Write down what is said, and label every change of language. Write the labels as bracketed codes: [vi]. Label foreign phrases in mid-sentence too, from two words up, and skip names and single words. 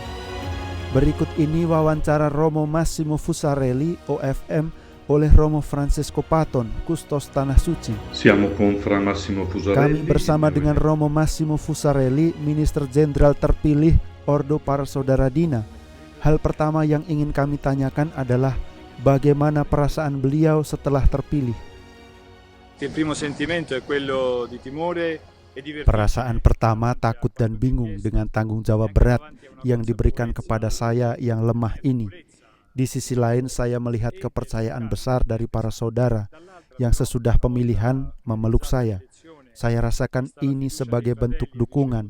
[id] Berikut ini wawancara Romo Massimo Fusarelli OFM oleh Romo Francesco Paton, Kustos Tanah Suci. [it] Siamo con Fra Massimo Fusarelli. [id] Kami bersama dengan Romo Massimo Fusarelli, Minister Jenderal terpilih Ordo Para Saudara Dina. Hal pertama yang ingin kami tanyakan adalah bagaimana perasaan beliau setelah terpilih. [it] Il primo sentimento è quello di timore. [id] Perasaan pertama takut dan bingung dengan tanggung jawab berat yang diberikan kepada saya yang lemah ini. Di sisi lain saya melihat kepercayaan besar dari para saudara yang sesudah pemilihan memeluk saya. Saya rasakan ini sebagai bentuk dukungan.